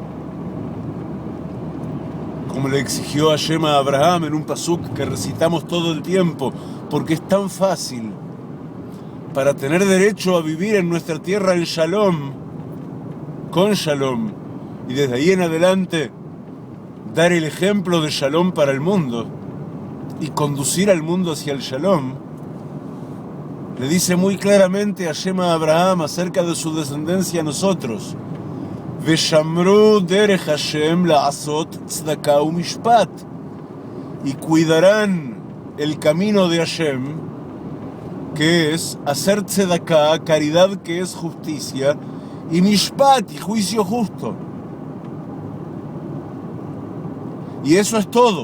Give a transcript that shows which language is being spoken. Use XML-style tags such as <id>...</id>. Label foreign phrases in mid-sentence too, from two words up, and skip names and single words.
<es>como le exigió Hashem a Abraham en un pasuk que recitamos todo el tiempo, porque es tan fácil para tener derecho a vivir en nuestra tierra en Shalom, con Shalom, y desde ahí en adelante dar el ejemplo de Shalom para el mundo y conducir al mundo hacia el Shalom. Le dice muy claramente Hashem a Abraham acerca de su descendencia a nosotros:</es> <he>ושמרו דרך השם לעשות צדקה ומשפט,</he> <es>y cuidarán el camino de Hashem, que es hacer tzedakah, caridad, que es justicia, y mishpat, y juicio justo. Y eso es todo.</es>